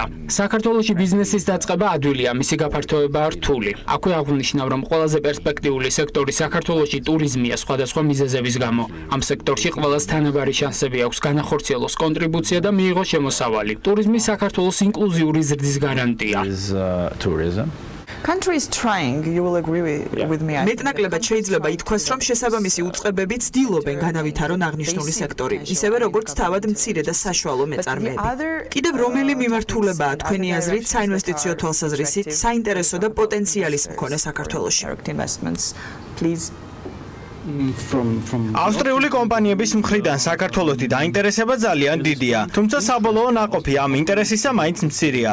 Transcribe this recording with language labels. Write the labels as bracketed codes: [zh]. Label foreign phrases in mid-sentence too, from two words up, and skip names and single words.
[ka] საქართველოში ბიზნესის დაწყება ადვილია, მისი გაფართოება რთული. აქვე აღვნიშნავ, რომ ყველაზე პერსპექტიული სექტორი საქართველოში ტურიზმია სხვადასხვა მიზეზების გამო. ამ სექტორში ყველას თანაბარი შანსები აქვს განახორციელოს კონტრიბუცია და მიიღოს შემოსავალი. ტურიზმი საქართველოს ინკლუზიური ზრდის გარანტია. [en] Country is trying, you will agree with me. [ka] მეტნაკლებად შეიძლება ითქვას, რომ შესაბამისი უწყებები ცდილობენ განავითარონ აღნიშნული სექტორი, ისევე როგორც თავად მცირე და საშუალო მეწარმეები. კიდევ რომელი მიმართულებაა თქვენი აზრით საინვესტიციო თვალსაზრისით საინტერესო და პოტენციალის მქონე საქართველოში? ავსტრიული კომპანიების მხრიდან საქართველოსი დაინტერესება ძალიან დიდია, თუმცა საბოლოო ნაყოფი ამ ინტერესისა მაინც მცირეა.